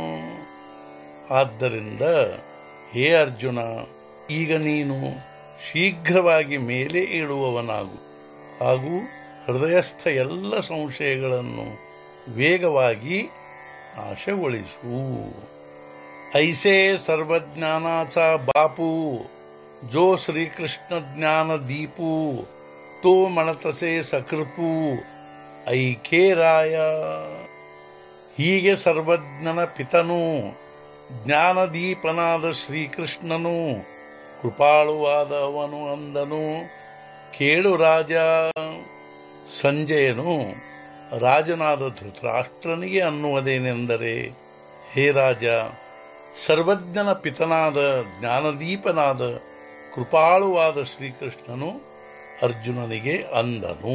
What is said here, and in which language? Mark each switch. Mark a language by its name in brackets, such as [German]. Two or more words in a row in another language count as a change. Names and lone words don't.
[Kannada] ಆದ್ದರಿಂದ ಹೇ ಅರ್ಜುನ, ಈಗ ನೀನು ಶೀಘ್ರವಾಗಿ ಮೇಲೆ ಏಳುವವನಾಗು ಹಾಗೂ ಹೃದಯಸ್ಥ ಎಲ್ಲ ಸಂಶಯಗಳನ್ನು ವೇಗವಾಗಿ ನಾಶಗೊಳಿಸು. [Marathi] ऐसे सर्वज्ञानाचा बापू जो श्रीकृष्ण ज्ञान दीपू तो मणतसे सकृपू ऐके राय. [Kannada] ಹೀಗೆ ಸರ್ವಜ್ಞನ ಪಿತನು ಜ್ಞಾನದೀಪನಾದ ಶ್ರೀಕೃಷ್ಣನು ಕೃಪಾಳುವಾದ ಅವನು ಅಂದನು, ಕೇಳು ರಾಜ. ಸಂಜಯನು ರಾಜನಾದ ಧೃತರಾಷ್ಟ್ರನಿಗೆ ಅನ್ನುವುದೇನೆಂದರೆ, ಹೇ ರಾಜ, ಸರ್ವಜ್ಞನ ಪಿತನಾದ ಜ್ಞಾನದೀಪನಾದ ಕೃಪಾಳುವಾದ ಶ್ರೀಕೃಷ್ಣನು ಅರ್ಜುನನಿಗೆ ಅಂದನು.